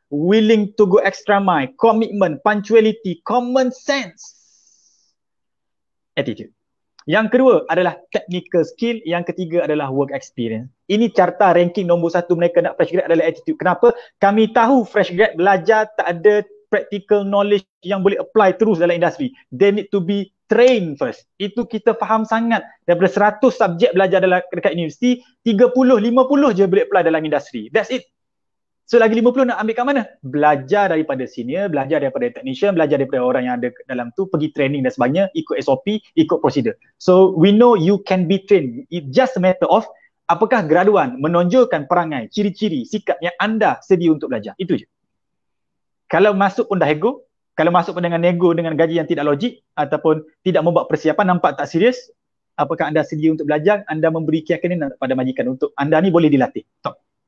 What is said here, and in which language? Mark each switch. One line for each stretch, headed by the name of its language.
English: Willing to go extra mile, commitment, punctuality, common sense. Attitude.
Malay: Yang kedua adalah technical skill, yang ketiga adalah work experience. Ini carta ranking nombor 1 mereka nak fresh grad adalah attitude. Kenapa? Kami tahu fresh grad belajar tak ada practical knowledge yang boleh apply terus dalam industri.
English: They need to be trained first.
Malay: Itu kita faham sangat. Daripada 100 subjek belajar dekat universiti, 30-50 je boleh apply dalam industri.
English: That's it.
Malay: So lagi 50 nak ambil kat mana? Belajar daripada senior, belajar daripada technician, belajar daripada orang yang ada dalam tu, pergi training dan sebagainya, ikut SOP, ikut prosedur.
English: So we know you can be trained. It's just a matter of
Malay: apakah graduan menonjolkan perangai, ciri-ciri, sikap yang anda sedia untuk belajar. Itu je. Kalau masuk pun dah ego, kalau masuk pun dengan nego, dengan gaji yang tidak logik ataupun tidak membuat persiapan, nampak tak serius, apakah anda sedia untuk belajar, anda memberi keyakinan pada majikan untuk anda ni boleh dilatih. Stop.